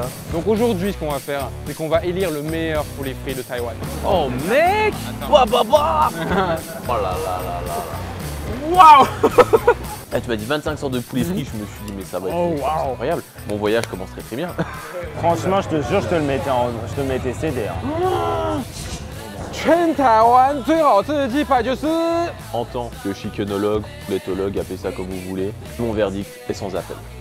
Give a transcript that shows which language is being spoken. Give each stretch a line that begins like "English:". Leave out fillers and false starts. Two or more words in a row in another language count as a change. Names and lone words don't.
French: Donc aujourd'hui, ce qu'on va faire, c'est qu'on va élire le meilleur poulet frit de Taïwan. Oh mec! Bah bah bah! Oh là là là là. Waouh! Eh, tu m'as dit 25 sortes de poulet frit, je me suis dit mais ça va être Oh, wow. incroyable. Mon voyage commence très bien. Franchement, je te jure, je te le mettais CD. Hein.
Chinese: 全台湾最好吃的鸡排就是
French: En tant que chickenologue, pouletologue, appelez ça comme vous voulez, mon verdict est sans appel.